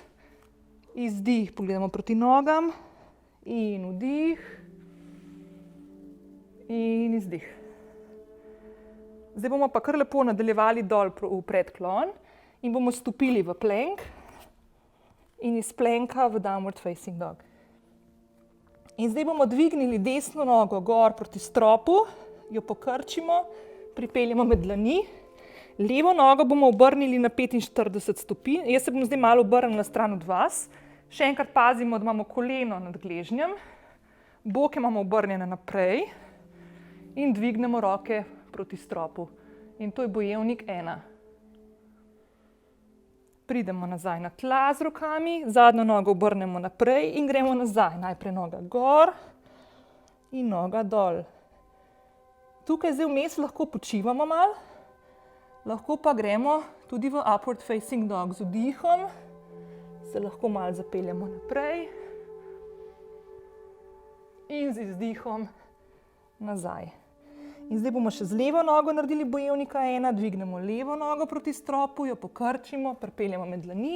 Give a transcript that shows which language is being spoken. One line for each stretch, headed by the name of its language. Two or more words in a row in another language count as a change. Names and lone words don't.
Slovenian: Izdih, pogledamo proti nogam. In vdih. In izdih. Zdaj bomo pa kar lepo nadaljevali dol v predklon in bomo stopili v plank in iz planka v
English: downward facing dog.
Slovenian: In zdaj bomo dvignili desno nogo gor proti stropu, jo pokrčimo, pripeljemo med dlani. Levo nogo bomo obrnili na 45 stopinj. Jaz se bom zdaj malo obrnila stran od vas. Še enkrat pazimo, da imamo koleno nad gležnjem. Boke imamo obrnjene naprej. In dvignemo roke proti stropu. In to je bojevnik 1. Pridemo nazaj na tla z rokami, zadnjo nogo obrnemo naprej in gremo nazaj. Najprej noga gor in noga dol. Tukaj zdaj vmes lahko počivamo malo, lahko pa gremo tudi v
English: upward facing dog.
Slovenian: Z vdihom se lahko malo zapeljemo naprej in z izdihom nazaj. In zdaj bomo še z levo nogo naredili bojevnika 1, dvignemo levo nogo proti stropu, jo pokrčimo, pripeljemo med dlani.